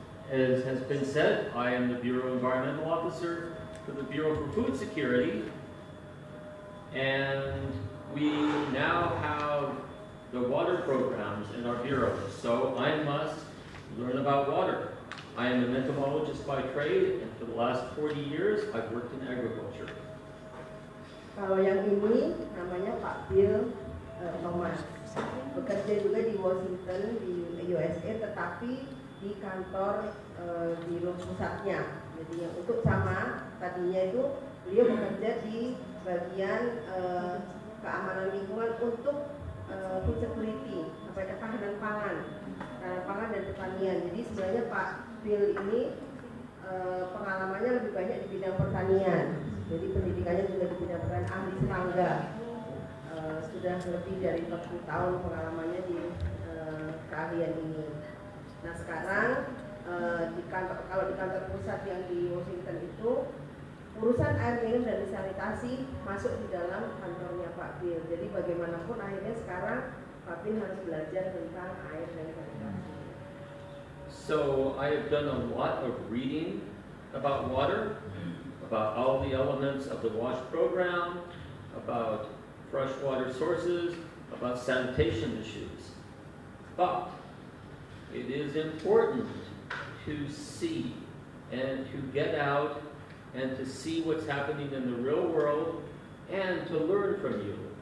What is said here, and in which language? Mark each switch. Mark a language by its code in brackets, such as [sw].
[en] As has been said, I am the Bureau Environmental Officer for the Bureau for Food Security, and we now have the water programs in our bureau, so I must learn about water. I am a entomologist by trade, and for the last 40 years I've worked in agriculture. [id] Kalau yang ini namanya Pak Bill Thomas. Bekerja juga di Washington di USA, tetapi di kantor biro pusatnya. Jadi yang untuk sama tadinya itu beliau bekerja di bagian keamanan lingkungan untuk food security, ketahanan pangan dan pertanian. Jadi sebenarnya Pak Bill ini pengalamannya lebih banyak di bidang pertanian. Jadi pendidikannya juga di bidang pertanian, ahli serangga. Sudah lebih dari 40 tahun pengalamannya di keahlian ini. Nah sekarang kalau di kantor pusat yang di Washington itu urusan air minum dan sanitasi masuk di dalam kantornya Pak Bill. Jadi bagaimanapun akhirnya sekarang Pak Bill harus belajar tentang air dan sanitasi. [en] So I have done a lot of reading about water, about all the elements of the WASH program, about freshwater sources, about sanitation issues. But it is important to see and to get out and to see what's happening in the real world and to learn from you.